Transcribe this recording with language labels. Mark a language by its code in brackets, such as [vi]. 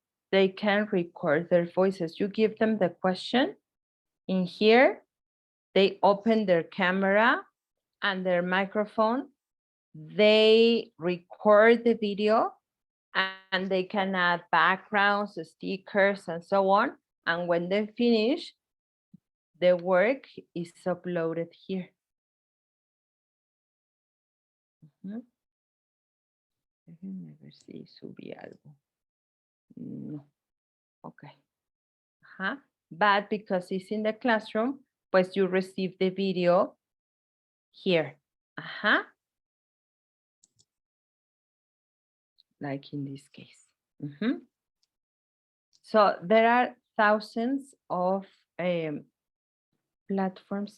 [en] They can record their voices. You give them the question in here, they open their camera and their microphone, they record the video, and they can add backgrounds, stickers, and so on. And when they finish, the work is uploaded here. Ujú. [es] Déjenme ver si subí algo. No. Okay. Ajá. [en] But because it's in the classroom, pues you receive the video here. Ajá. Like in this case. Mhm. So there are thousands of platforms.